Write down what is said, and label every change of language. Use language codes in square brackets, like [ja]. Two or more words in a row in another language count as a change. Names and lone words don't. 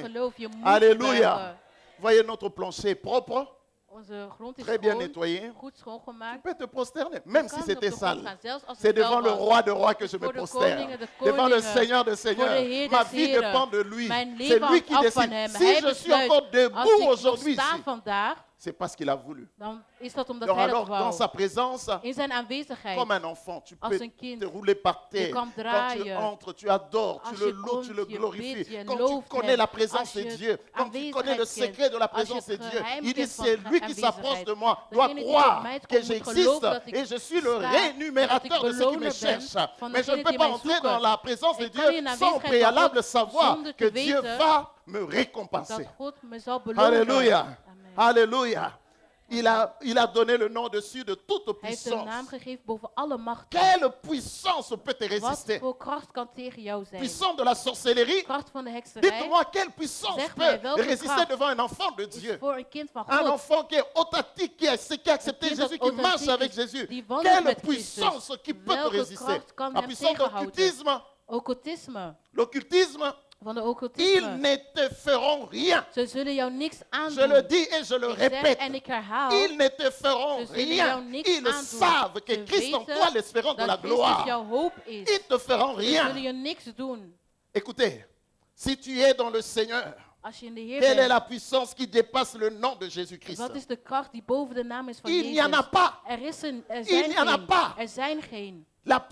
[fr] prosterner. [nl] geloof, je moet [fr] Alléluia. [nl] buigen. [fr] Voyez notre plancher propre, [nl] Onze grond is [fr] très bien [nl] schoon, [fr] nettoyé. [nl] goed [fr] Tu [nl] schoongemaakt. [fr] peux te prosterner, même Je si [nl] kan op [fr] c'était [nl] de grond [fr] sale. [nl] gaan, zelfs als [fr] C'est [nl] het vuil [fr] devant le [nl] was. [fr] roi de rois que je me [nl] Voor de [fr] prosterne. [nl] koningen, de [fr] Devant le [nl] koningen, [fr] Seigneur de [nl] voor de [fr] Seigneurs. [nl] Heer [fr] Ma des vie [nl] Heren. [fr] dépend de lui. [nl] Mijn [fr] C'est [nl] leven [fr] lui qui [nl] hangt af van [fr] décide. [nl] hem. [fr] Si [nl] Hij [fr] je suis [nl] besluit. [fr] encore [nl] Als [fr] debout [nl] ik nog [fr] aujourd'hui [nl] sta [fr] ici, [nl] vandaag, [fr] c'est parce qu'il a voulu. [nl] dan is dat omdat [fr] Donc [nl] hij dat [fr] alors, dans [nl] wou. [fr] sa présence, [nl] In zijn aanwezigheid, [fr] comme un enfant, tu [nl] als [fr] peux [nl] een kind, [fr] te rouler par terre. [nl] je kan [fr] Quand tu [nl] draaien. [fr] entres, tu adores, tu [nl] Als [fr] le [nl] je [fr] loues, tu [nl] komt, [fr] le [nl] je [fr] glorifies. [nl] bidt, je [fr] Quand tu [nl] looft [fr] connais [nl] hem. [fr] la présence [nl] Als de je [fr] Dieu, quand tu connais le [nl] aanwezigheid [fr] secret de la [nl] kent. Als je [fr] présence de [nl] het [fr] Dieu, [nl] geheim [fr] il dit [nl] kent van [fr] c'est lui qui [nl] aanwezigheid. [fr] s'approche de moi, doit [nl] Degene die tot [fr] croire [nl] mij [fr] que [nl] komt, moet [fr] j'existe [nl] geloven dat ik [fr] et je suis le [nl] sta, [fr] rémunérateur [nl] dat [fr] de [nl] ik [fr] ceux qui me [nl] beloner ben [fr] cherchent. [nl] van [fr] Mais je ne [nl] degenen [fr] peux [nl] die [fr] pas [nl] mij [fr] entrer [nl] zoeken. [fr] dans la présence de [nl] Ik kan niet [fr] Dieu [nl] in de [fr] sans au [nl] aanwezigheid van [fr] préalable [nl] God [fr] savoir [nl] zonder [fr] que [nl] te [fr] Dieu [nl] weten [fr] va me récompenser. [nl] dat God me zal belonen. [fr] Alléluia. Amen. Alléluia. Il a donné le nom dessus de toute [nl] Hij heeft een naam [fr] puissance. [nl] gegeven boven alle machten. [fr] Quelle puissance peut te [nl] Wat [fr] résister? [nl] voor kracht kan tegen jou zijn? [fr] Puissance de la sorcellerie? [nl] Kracht van de hekserij [fr] Dites-moi, quelle puissance [nl] Zeg mij, [fr] peut [nl] welke [fr] résister [nl] kracht [fr] devant un enfant de [nl] is [fr] Dieu? [nl] voor een kind van [fr] Un [nl] God. [fr] enfant qui est authentique, qui a accepté [nl] kind dat [fr] Jésus, qui marche [nl] authentiek [fr] avec [nl] is, [fr] Jésus. [nl] die wandelt [fr] Quelle [nl] met Christus. [fr] puissance qui peut te [nl] Welke [fr] résister? [nl] kracht kan [fr] La [nl] hem [fr] puissance de [nl] tegenhouden? [fr] l'occultisme. [nl] Occultisme. [fr] L'occultisme, [nl] Van de [fr] ils [nl] occultisme. [fr] ne te feront rien. [nl] Ze zullen jou niks [fr] Je [nl] aandoen. [fr] le dis et je le [nl] Ik zeg [fr] répète. [nl] en ik herhaal. [fr] Ils ne te feront [nl] Ze zullen [fr] rien. [nl] jou niks [fr] Ils [nl] aandoen. [fr] savent que [nl] Ze [fr] Christ en [nl] weten [fr] toi, l'espérance de la [nl] dat Christus [fr] gloire, [nl] jouw hoop is. [fr] ils te feront [nl] Ze zullen [fr] rien. [nl] je niks doen. [fr] Écoutez, si tu es dans le Seigneur, [nl] Als je in de Heer [fr] quelle est [nl] bent, [fr] la puissance qui dépasse le nom de Jésus-Christ? [nl] wat is de kracht die boven de naam is van [fr] Il n'y en a [nl] Jezus? [fr] pas. [nl] Er [fr] Il [nl] zijn [fr] n'y en a [nl] geen. [fr] pas. [nl] Er zijn geen.